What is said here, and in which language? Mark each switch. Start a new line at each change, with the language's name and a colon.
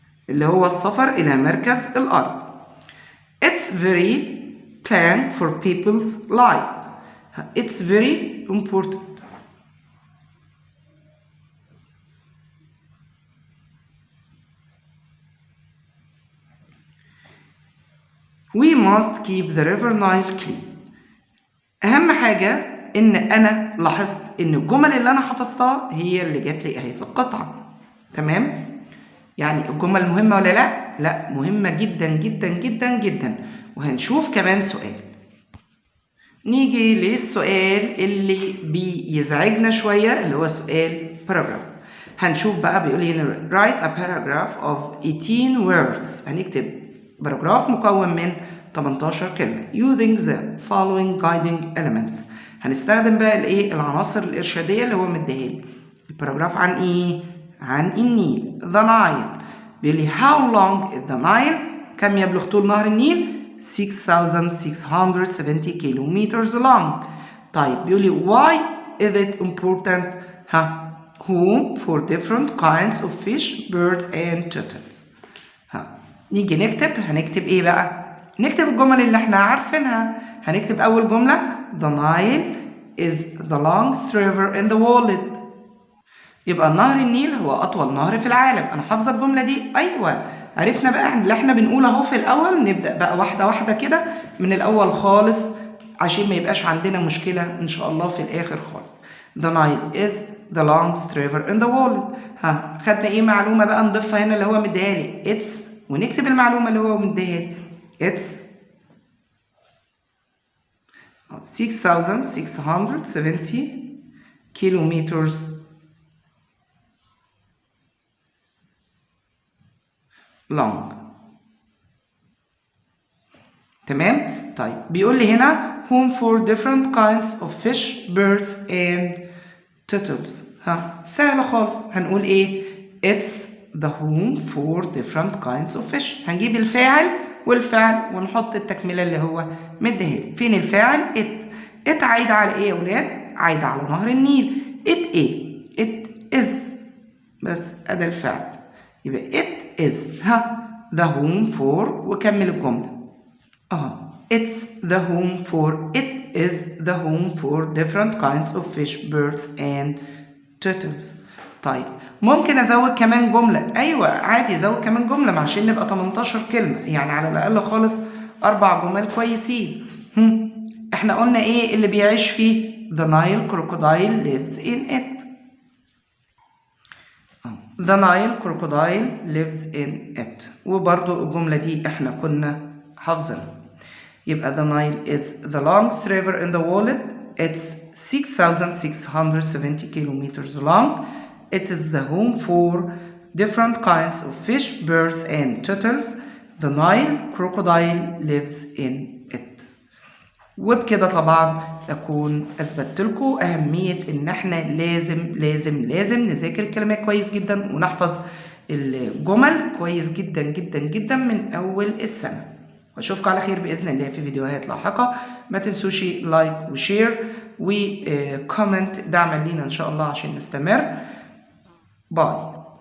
Arabic: اللي هو السفر إلى مركز الأرض.
English: It's very planned for people's life. It's very important. We must keep the river Nile clean.
Arabic: أهم حاجة إن أنا لاحظت إن الجمل اللي أنا حفظتها هي اللي جات لي أهي في القطعة. تمام؟ يعني الجمل مهمة ولا لأ؟ لأ، مهمة جدا جدا جدا جدا. وهنشوف كمان سؤال. نيجي للسؤال اللي بيزعجنا شوية، اللي هو سؤال paragraph. هنشوف بقى بيقول لي هنا
English: write a paragraph of 18 words.
Arabic: هنكتب باراجراف مكون من 18 كلمة
English: using the following guiding elements.
Arabic: هنستخدم بقى الايه؟ العناصر الإرشادية اللي هو مديها لي. الباراجراف عن ايه؟ عن النيل. The Nile. بيقول لي
English: how long is the Nile؟
Arabic: كم يبلغ طول نهر النيل؟
English: 6,670 kilometers long. طيب بيقول لي why is it important home for different kinds of fish, birds and turtles.
Arabic: نيجي نكتب. هنكتب ايه بقى؟ نكتب الجمل اللي احنا عارفينها. هنكتب اول جملة
English: the Nile is the longest river in the world.
Arabic: يبقى نهر النيل هو اطول نهر في العالم. انا حافظه الجمله دي. ايوه عرفنا بقى اللي احنا بنقوله اهو في الاول. نبدا بقى واحده واحده كده من الاول خالص عشان ما يبقاش عندنا مشكله ان شاء الله في الاخر خالص.
English: The Nile is the longest river in the world.
Arabic: خدنا ايه معلومه بقى نضيفها هنا اللي هو مديها لي؟ it's. ونكتب المعلومه اللي هو مديها لي.
English: it's 6670 kilometers long.
Arabic: تمام؟ طيب بيقول لي هنا
English: home for different kinds of fish, birds and turtles.
Arabic: سهلة خالص. هنقول ايه؟
English: It's the home for different kinds of fish.
Arabic: هنجيب الفاعل والفعل ونحط التكملة اللي هو مديها. فين الفاعل؟ it عايدة على ايه يا ولاد؟ عايدة على نهر النيل. it ايه؟
English: it is.
Arabic: بس ادي الفعل.
English: يبقى it is the home for
Arabic: وكمل الجملة.
English: It's the home for. It is the home for different kinds of fish, birds and turtles.
Arabic: طيب ممكن ازود كمان جملة. ايوه عادي ازود كمان جملة عشان نبقى 18 كلمة، يعني على الاقل خالص 4 جمل كويسين. احنا قلنا ايه اللي بيعيش فيه؟
English: The Nile crocodile lives in it. The Nile crocodile lives in it.
Arabic: وبرضو الجملة دي احنا كنا حافظينها.
English: يبقى the Nile is the longest river in the world. It's 6670 kilometers long. It is the home for different kinds of fish, birds and turtles. The Nile crocodile lives in it.
Arabic: وبكده طبعا أكون أثبتت لكم أهمية إن إحنا لازم نذاكر الكلمات كويس جدا ونحفظ الجمل كويس جدا جدا جدا من أول السنة. واشوفكم على خير باذن الله في فيديوهات لاحقه. ما تنسوش لايك وشير وكومنت دعما لينا ان شاء الله عشان نستمر. باي.